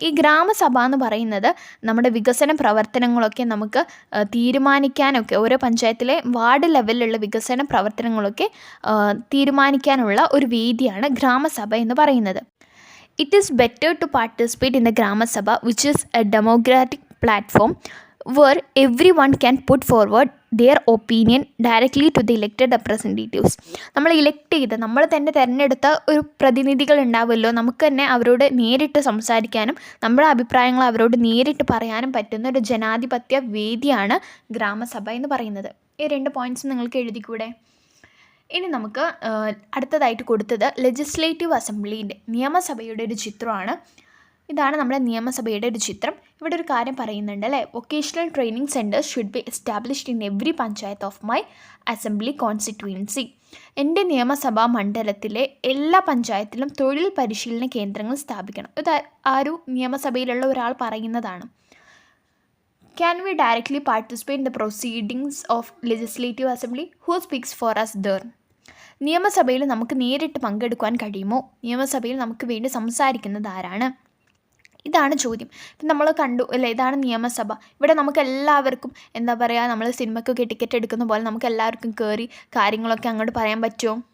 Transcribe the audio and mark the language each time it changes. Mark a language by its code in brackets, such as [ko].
[ml] ഈ ഗ്രാമസഭ എന്ന് പറയുന്നത് നമ്മുടെ വികസന പ്രവർത്തനങ്ങളൊക്കെ നമുക്ക് തീരുമാനിക്കാനൊക്കെ, ഓരോ പഞ്ചായത്തിലെ വാർഡ് ലെവലിലുള്ള വികസന പ്രവർത്തനങ്ങളൊക്കെ തീരുമാനിക്കാനുള്ള ഒരു വേദിയാണ് ഗ്രാമസഭ എന്ന് പറയുന്നത്. [en] It is better to participate in the gram sabha which is a democratic platform where everyone can put forward their opinion directly to the elected representatives. [ml] നമ്മൾ ഇലക്ട് ചെയ്ത് നമ്മൾ തന്നെ തിരഞ്ഞെടുത്ത ഒരു പ്രതിനിധികൾ ഉണ്ടാവുമല്ലോ, നമുക്ക് തന്നെ അവരോട് നേരിട്ട് സംസാരിക്കാനും നമ്മുടെ അഭിപ്രായങ്ങൾ അവരോട് നേരിട്ട് പറയാനും പറ്റുന്ന ഒരു ജനാധിപത്യ വേദിയാണ് ഗ്രാമസഭ എന്ന് പറയുന്നത്. ഈ 2 പോയിൻറ്റ്സ് നിങ്ങൾക്ക് എഴുതിക്കൂടെ? ഇനി നമുക്ക് അടുത്തതായിട്ട് കൊടുത്തത് ലെജിസ്ലേറ്റീവ് അസംബ്ലീൻ്റെ നിയമസഭയുടെ ഒരു ചിത്രമാണ്. ഇതാണ് നമ്മുടെ നിയമസഭയുടെ ഒരു ചിത്രം. ഇവിടെ ഒരു കാര്യം പറയുന്നുണ്ട് അല്ലേ, [en] Vocational training centres should be established in every panchayat of my assembly constituency. [ml] എൻ്റെ നിയമസഭാ മണ്ഡലത്തിലെ എല്ലാ പഞ്ചായത്തിലും തൊഴിൽ പരിശീലന കേന്ദ്രങ്ങൾ സ്ഥാപിക്കണം. ഇത് ഒരു നിയമസഭയിലുള്ള ഒരാൾ പറയുന്നതാണ്. [en] Can we directly participate in the proceedings of legislative assembly? Who speaks for us there? [ml] നിയമസഭയിൽ നമുക്ക് നേരിട്ട് പങ്കെടുക്കാൻ കഴിയുമോ? നിയമസഭയിൽ നമുക്ക് വേണ്ടി സംസാരിക്കുന്നത് ആരാണ്? ഇതാണ് ചോദ്യം. ഇപ്പം നമ്മൾ കണ്ടു അല്ലേ, ഇതാണ് നിയമസഭ. ഇവിടെ നമുക്ക് എല്ലാവർക്കും എന്താ പറയുക, നമ്മൾ സിനിമയ്ക്കൊക്കെ ടിക്കറ്റ് എടുക്കുന്ന പോലെ നമുക്ക് എല്ലാവർക്കും കയറി കാര്യങ്ങളൊക്കെ അങ്ങോട്ട് പറയാൻ പറ്റുമോ?